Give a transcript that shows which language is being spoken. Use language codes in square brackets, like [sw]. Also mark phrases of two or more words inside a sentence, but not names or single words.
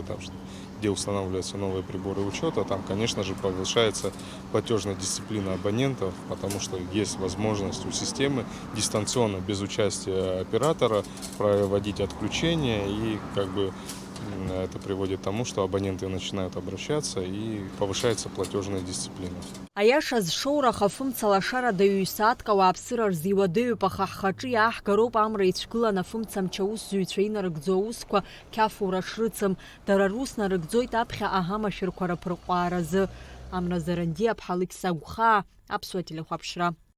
[ru] Там, где устанавливаются новые приборы учета, там, конечно же, повышается платежная дисциплина абонентов, потому что есть возможность у системы дистанционно, без участия оператора, проводить отключения, и это приводит к тому, что абоненты начинают обращаться и повышается платежная дисциплина. [ab] Аиаша зшоураха афымца лашарада ҩ-сааҭк ауааԥсыра рзы иуадаҩуп, аха ҳхаҿы иааҳгароуп амра ицәгылан афымца мчы аусзуҩцәа инарыгӡо аусқәа қьафура шрыцым. Дара рус нарыгӡоит аԥхьа аҳамашәырқәа раԥырҟааразы. Амра Заранди, Аԥҳа Алықьса Агәхаа, Аԥсуа телехәаԥшра.